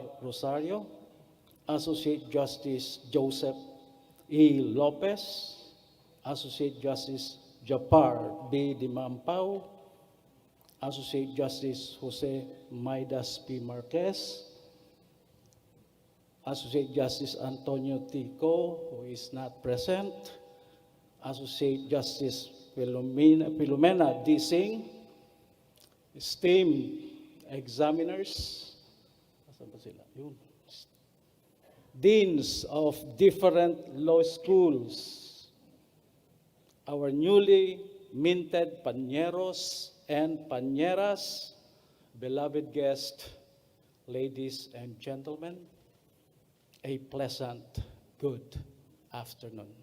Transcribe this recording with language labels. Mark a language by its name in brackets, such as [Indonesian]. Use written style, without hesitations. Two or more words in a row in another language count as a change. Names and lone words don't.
[English] Rosario, Associate Justice Joseph E. Lopez, Associate Justice Japar B. Dimampao, Associate Justice Jose Maidas P. Marquez, Associate Justice Antonio Tico, who is not present, Associate Justice Filomena D. Singh, esteemed examiners, deans of different law schools, our newly minted pañeros and pañeras, beloved guests, ladies and gentlemen, a pleasant good afternoon.